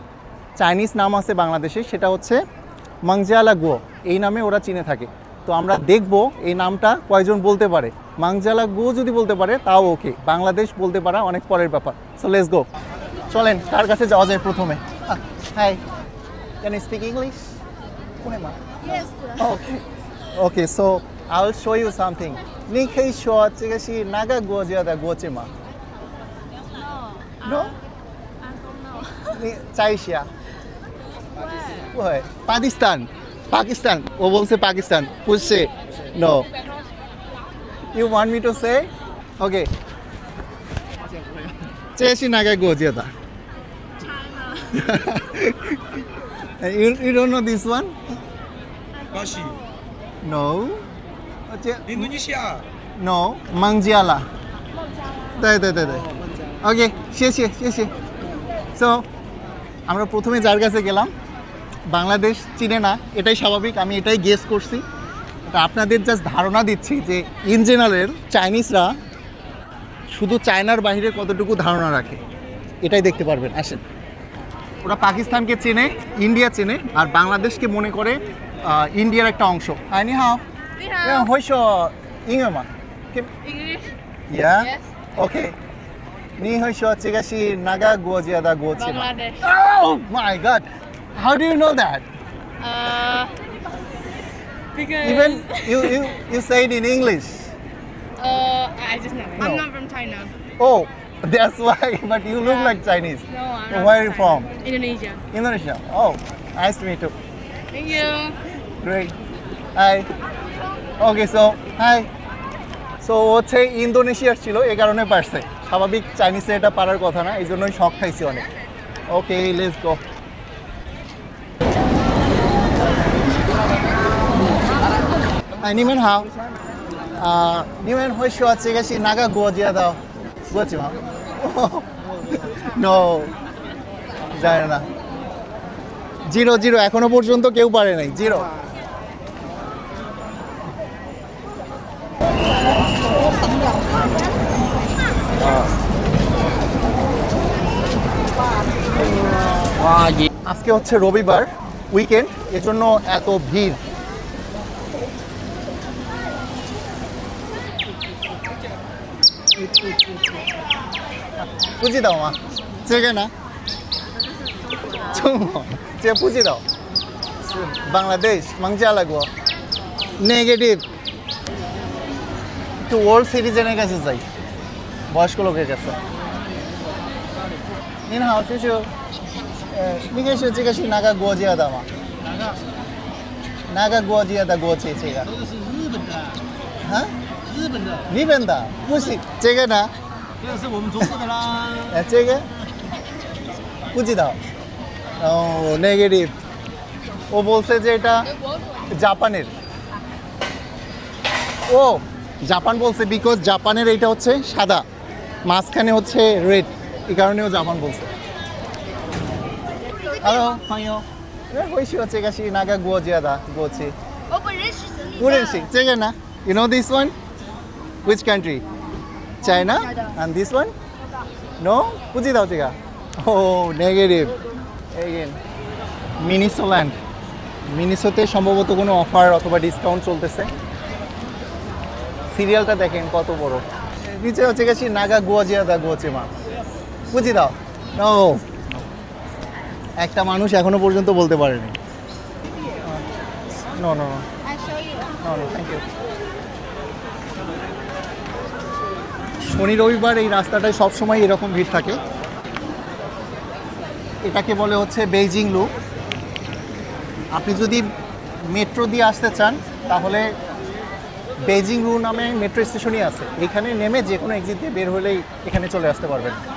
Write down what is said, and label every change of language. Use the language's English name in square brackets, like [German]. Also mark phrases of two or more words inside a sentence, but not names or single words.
[Bangla] চাইনিজ নাম আছে বাংলাদেশে, সেটা হচ্ছে মাংজালাগো, এই নামে ওরা চিনে থাকে। তো আমরা দেখব এই নামটা কয়জন বলতে পারে। মাংজালাগো যদি বলতে পারে তাও ওকে, বাংলাদেশ বলতে পারা অনেক পরের ব্যাপার। [English] So let's go. [Bangla] চলেন, কার কাছে যাওয়া যায় প্রথমে? হাই, [English] Can you speak English? Yes. Okay. Okay, so I'll show you something. [Chinese] 你可以说这个是哪个国家的国旗吗？ [English] No. No? I don't know. [Chinese] 你猜一下。不会。Pakistan. Pakistan. 我不是 Pakistan. 不是。No. [English] You want me to say? Okay. [Chinese] 这是哪个国家的 China. [English] you don't know this one? [Chinese] 巴西、 [English] No. [Chinese] 印度尼西亚。 No. Mangjala. 对对对对。 [Bangla] ওকে, শেষে শেষে। সো আমরা প্রথমে যার কাছে গেলাম, বাংলাদেশ চিনে না, এটাই স্বাভাবিক, আমি এটাই গেস করছি। এটা আপনাদের জাস্ট ধারণা দিচ্ছি যে [English] in general [Bangla] চাইনিজরা শুধু চায়নার বাইরে কতটুকু ধারণা রাখে এটাই দেখতে পারবেন। আসেন। ওরা পাকিস্তানকে চেনে, ইন্ডিয়া চেনে, আর বাংলাদেশকে মনে করে ইন্ডিয়ার একটা অংশ। আইনি হাও হইস ইংরেমা [English] English. ইয়া Yes. ওকে। [Chinese] 你会说这个是哪个国家的国旗吗 [English] Bangladesh. ？Oh my god! How do you know that? Because Even you say it in English. I just know. No. I'm not from China. Oh, that's why. But you look Yeah. like Chinese. No, I'm So not. where are you from? Indonesia. Indonesia. Oh, nice to meet you. Thank you. Great. Hi. Okay, so hi. [Bangla] So হচ্ছে ইন্দোনেশিয়ার ছিল, এই কারণে পারছে। স্বাভাবিক চাইনিজে এটা পারার কথা না, এই জন্যই শখ খাইছি অনেক। [English] Okay, let's go. [Chinese] 你们好，你们会说这个是哪个国家的国旗吗 ？No， [Bangla] জানি না। 0-0 এখনো পর্যন্ত কেউ পারে নাই। 0। আজকে হচ্ছে রবিবার, উইকেন্ড, এজন্য এত ভিড়। [Chinese] 不知道吗？这个呢？中文，这不知道。 [Bangla] 是 বাংলাদেশ মাংজালাগো। নেগেটিভ। একটু [English] old citizen [Bangla] কাছে যাই, বয়স্ক লোকের কাছে। [Chinese] 您好，叔叔。你可以说这个是哪个国家的吗？哪个国家的国旗？这个？这个是日本的。啊？日本的。日本的？不是这个呢？这个是我们中国的啦。这个不知道。 [Bangla] ও নেগেটিভ। ও বলছে যে এটা জাপানের। ও জাপান বলছে, বিকজ জাপানের এইটা হচ্ছে সাদা, মাঝখানে হচ্ছে রেড, এই কারণেও জাপান বলছে। হ্যালো, ভাইও， [Chinese] 会说这个是哪个国家的国旗？我本人是不认识。这个呢？ [English] You know this one? Which country? China? And this one? No? বুঝি দাও চিকা Oh, negative. Again. [Bangla] মিনিসোল্যান্ড মিনিসোতে সম্ভবত কোনো অফার অথবা ডিসকাউন্ট চলতেছে সিরিয়ালটা দেখেন কত বড় নিচে হচ্ছে গেছি নাগা গুয়াজিয়াদা গুয়াচিমা বুঝি দাও নো একটা মানুষ এখনো পর্যন্ত বলতে পারেনি [English] no no no no no thank you [Bangla] শনি রবিবার এই রাস্তাটায় সবসময় এরকম ভিড় থাকে এটাকে বলে হচ্ছে বেইজিং লুপ আপনি যদি মেট্রো দিয়ে আসতে চান তাহলে বেইজিং লু নামে মেট্রো স্টেশনই আছে এখানে নেমে যে কোনো এক্সিট দিয়ে বের হলেই এখানে চলে আসতে পারবেন